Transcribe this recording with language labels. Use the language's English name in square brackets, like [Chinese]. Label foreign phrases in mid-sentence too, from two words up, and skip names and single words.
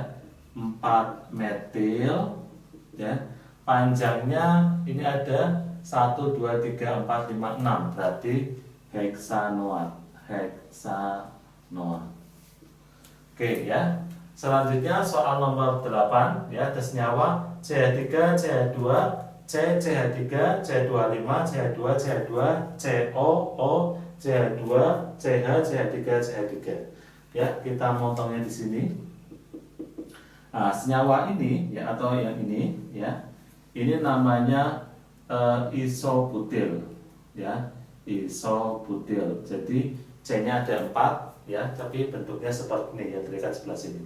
[Indonesian] 4 metil ya. Panjangnya ini ada 1, 2, 3, 4, 5, 6. Berarti heksanoat. Oke ya. Selanjutnya soal nomor 8 ya, ada senyawa CH3, CH2, CH3, CH25, CH2, CH2, COO, CH2, CH, CH3, CH3. Ya, kita motongnya di sini. Nah, senyawa ini ya, atau yang ini ya. Ini namanya isobutil ya, isobutil. Jadi C-nya ada 4 ya, tapi bentuknya seperti ini ya, terikat sebelah sini.